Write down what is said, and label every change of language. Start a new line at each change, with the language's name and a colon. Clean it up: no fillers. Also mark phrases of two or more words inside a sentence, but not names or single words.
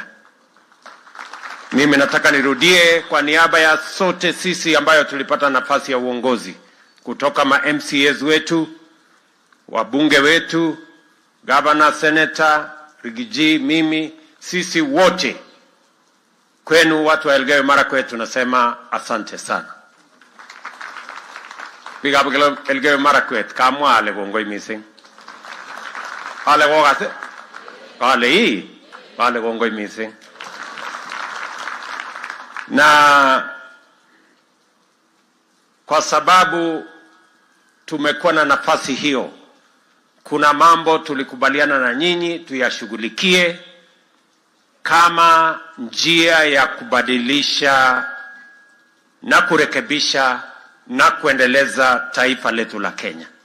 Swahili: Mimi nataka nirudie kwa niaba ya sote sisi ambayo tulipata nafasi ya uongozi, kutoka MCAs wetu, wabunge wetu, governor, senator, Rigiji, mimi, sisi wote, kwenu watu wa Elgeyo Marakwet tunasema asante sana.
Kalenjin: Piga Elgeyo Marakwet kamwa ale gongoi mising. Ale gogase. Ale hii. Ale gongoi mising.
Swahili: Na kwa sababu tumekuwa na nafasi hiyo, kuna mambo tulikubaliana na nyinyi tuyashughulikie kama njia ya kubadilisha na kurekebisha na kuendeleza taifa letu la Kenya.